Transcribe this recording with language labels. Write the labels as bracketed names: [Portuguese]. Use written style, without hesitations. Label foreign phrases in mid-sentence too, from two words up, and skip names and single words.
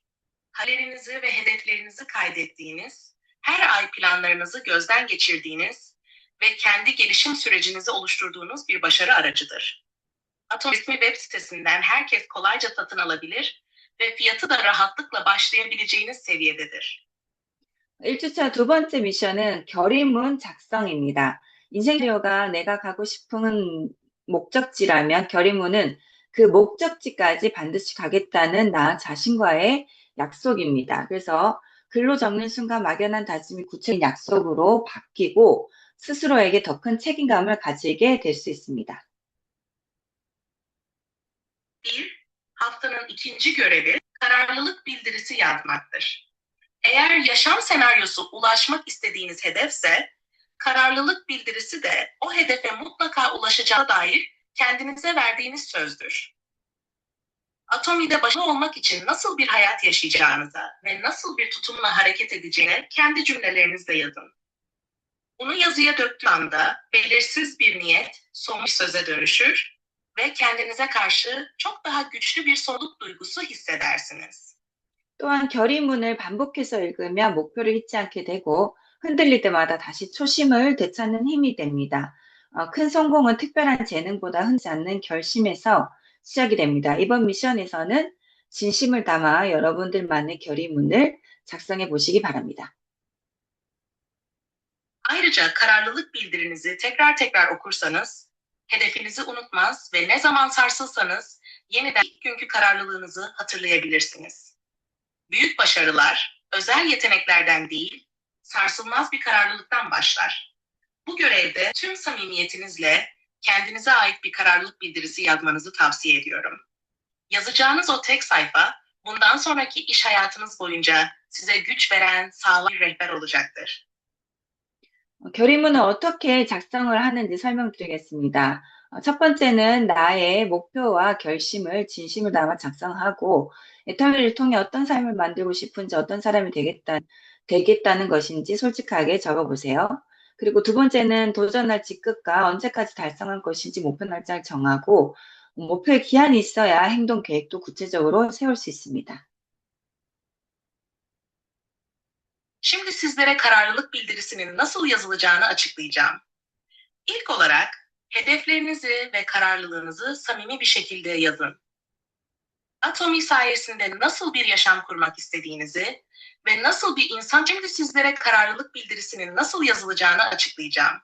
[Turkish] Hayallerinizi ve hedeflerinizi kaydettiğiniz, her ay planlarınızı gözden geçirdiğiniz ve kendi gelişim sürecinizi oluşturduğunuz bir başarı aracıdır. Atom resmi web sitesinden herkes kolayca satın alabilir ve fiyatı da rahatlıkla başlayabileceğiniz seviyededir. [Korean] 1주차 두 번째 미션은 결의문 작성입니다. 인생 시나리오가 내가 가고 싶은 목적지라면 결의문은 그 목적지까지 반드시 가겠다는 나 자신과의 약속입니다. 그래서 글로 적는 순간 막연한 다짐이 구체적인 약속으로 바뀌고 스스로에게 더 큰 책임감을 가지게 될 수 있습니다. [Turkish] Haftanın ikinci görevi kararlılık bildirisi yazmaktır. Eğer yaşam senaryosu ulaşmak istediğiniz hedefse, kararlılık bildirisi de o hedefe mutlaka ulaşacağına dair kendinize verdiğiniz sözdür. Atomi'de başarılı olmak için nasıl bir hayat yaşayacağınıza ve nasıl bir tutumla hareket edeceğine kendi cümlelerinizle yazın. Bunu yazıya döktüğü anda belirsiz bir niyet somut söze dönüşür ve kendinize karşı çok daha güçlü bir sorumluluk duygusu hissedersiniz. [Korean] 또한 결의문을 반복해서 읽으면 목표를 잊지 않게 되고 흔들릴 때마다 다시 초심을 되찾는 힘이 됩니다. 큰 성공은 특별한 재능보다 흔치 않는 결심에서 시작이 됩니다. 이번 미션에서는 진심을 담아 여러분들만의 결의문을 작성해 보시기 바랍니다. [Turkish] Ayrıca kararlılık bildirinizi tekrar tekrar okursanız, hedefinizi unutmaz ve ne zaman sarsılsanız yeniden ilk günkü kararlılığınızı hatırlayabilirsiniz. Büyük başarılar, özel yeteneklerden değil, sarsılmaz bir kararlılıktan başlar. Bu görevde tüm samimiyetinizle kendinize ait bir kararlılık bildirisi yazmanızı tavsiye ediyorum. Yazacağınız o tek sayfa, bundan sonraki iş hayatınız boyunca size güç veren sağlam bir rehber olacaktır. [Korean] 결의문을 어떻게 작성을 하는지 설명드리겠습니다. 첫 번째는 나의 목표와 결심을 진심을 담아 작성하고 애터미를 통해 어떤 삶을 만들고 싶은지 어떤 사람이 되겠다는 것인지 솔직하게 적어보세요. 그리고 두 번째는 도전할 직급과 언제까지 달성할 것인지 목표 날짜를 정하고 목표에 기한이 있어야 행동 계획도 구체적으로 세울 수 있습니다. [Turkish] Şimdi sizlere kararlılık bildirisinin nasıl yazılacağını açıklayacağım. İlk olarak hedeflerinizi ve kararlılığınızı samimi bir şekilde yazın. Atomi sayesinde nasıl bir yaşam kurmak istediğinizi ve nasıl bir insan şimdi sizlere kararlılık bildirisinin nasıl yazılacağını açıklayacağım.